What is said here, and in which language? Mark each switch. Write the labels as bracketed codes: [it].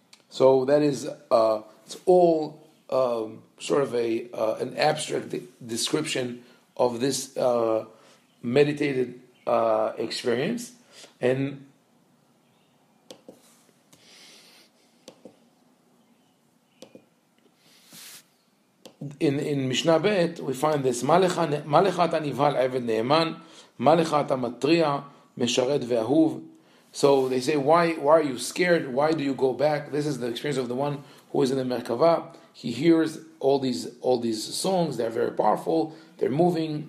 [en] So that is it's all sort of an abstract description of this meditated experience. And in Mishnah Bet we find this: [he] מה לך אתה נבהל עבד נאמן, מה לך אתה מטריע משרת ואהוב. [en] So they say, why are you scared? Why do you go back? This is the experience of the one who is in the Merkava. He hears all these songs. They're very powerful. They're moving.